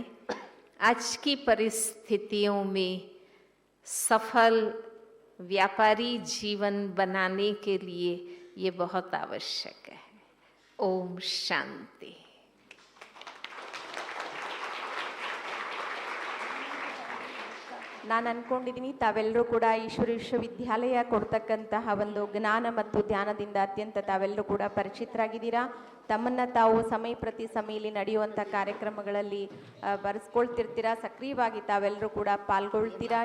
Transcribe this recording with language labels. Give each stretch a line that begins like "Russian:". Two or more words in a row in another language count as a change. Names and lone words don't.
Hindi: आज की परिस्थितियों में सफल व्यापारी जीवन बनाने के लिए ये बहुत आवश्यक है। ओम शांति।
Kannada: ನಾನು ಅನ್ಕೊಂಡಿದ್ದೀನಿ ತಾವೆಲ್ಲರೂ ಕೂಡ ಈಶ್ವರ ವಿಶ್ವವಿದ್ಯಾಲಯ ಕೊಡ್ತಕ್ಕಂತಹ ಒಂದು ಜ್ಞಾನ ಮತ್ತು ಧ್ಯಾನದಿಂದ ಅತ್ಯಂತ ತಾವೆಲ್ಲರೂ ಕೂಡ ಪರಿಚಿತರಾಗಿದ್ದೀರಾ. ತಮ್ಮನ್ನು ತಾವು ಸಮಯ ಪ್ರತಿ ಸಮಯಲ್ಲಿ ನಡೆಯುವಂಥ ಕಾರ್ಯಕ್ರಮಗಳಲ್ಲಿ ಬರೆಸ್ಕೊಳ್ತಿರ್ತೀರಾ, ಸಕ್ರಿಯವಾಗಿ ತಾವೆಲ್ಲರೂ ಕೂಡ ಪಾಲ್ಗೊಳ್ತೀರಾ.